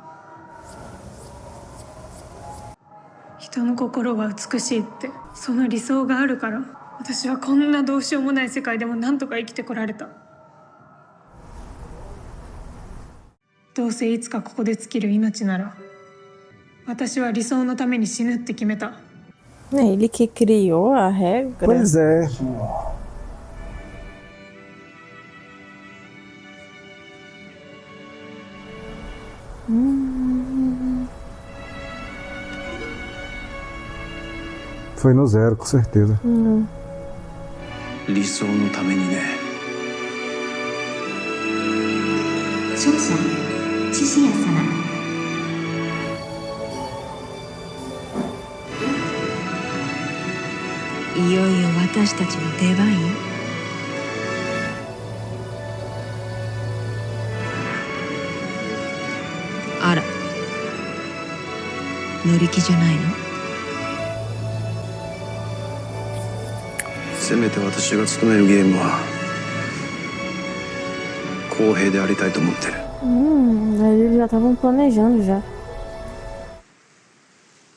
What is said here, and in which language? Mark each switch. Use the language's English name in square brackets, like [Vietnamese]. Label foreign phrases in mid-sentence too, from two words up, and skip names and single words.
[Japanese] 人の心は美しいって、その理想があるから私はこんなどうしようもない世界でもなんとか生きてこられた。どうせいつかここで尽きる命なら、私は理想のために死ぬって決めた。 [Portuguese] É ele que criou a regra. Pois é. Foi no zero, com certeza. [Japanese] 理想のためにね。勝者チシヤ様。いよいよ私たちの出番よ。あら、乗り気じゃないの？せめて私が務めるゲームは公平でありたいと思ってる。 [Portuguese] Eles já estavam planejando já.